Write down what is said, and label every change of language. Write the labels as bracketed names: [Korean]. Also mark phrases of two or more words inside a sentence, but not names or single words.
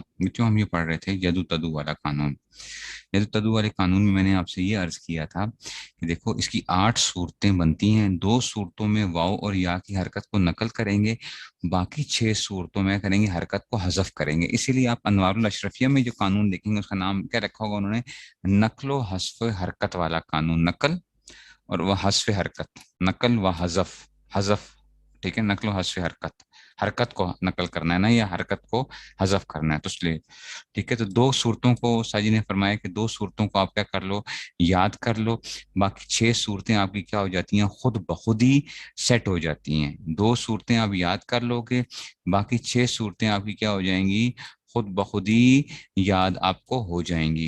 [Urdu] بچوں ہم یہ پڑھ رہے تھے ید تدو والا قانون۔ ید تدو والے قانون میں نے آپ سے یہ عرض کیا تھا کہ دیکھو اس کی 8 صورتیں بنتی ہیں، 2 صورتوں میں واو اور یا کی حرکت کو نقل کریں گے، باقی 6 صورتوں میں کریں گے حرکت کو حذف کریں گے۔ اسی لیے آپ انوار الاشرفیہ میں جو قانون دیکھیں گے اس کا نام کیا رکھا ہوگا انہوں نے؟ نقل و حذف حرکت والا قانون۔ نقل اور وہ حذف حرکت، نقل و حذف، حذف، ٹھیک ہے، نقل و حذف حرکت، حرکت کو نقل کرنا ہے نا، یا حرکت کو حذف کرنا ہے، تو اس لیے ٹھیک ہے۔ تو 2 صورتوں کو ساجی نے فرمایا کہ 2 صورتوں کو آپ کیا کر لو، یاد کر لو، باقی 6 صورتیں آپ کی کیا ہو جاتی ہیں، خود بخود ہی سیٹ ہو جاتی ہیں۔ 2 صورتیں آپ یاد کر لو گے، باقی 6 صورتیں آپ کی کیا ہو جائیں گی، خود بخود ہی یاد آپ کو ہو جائیں گی۔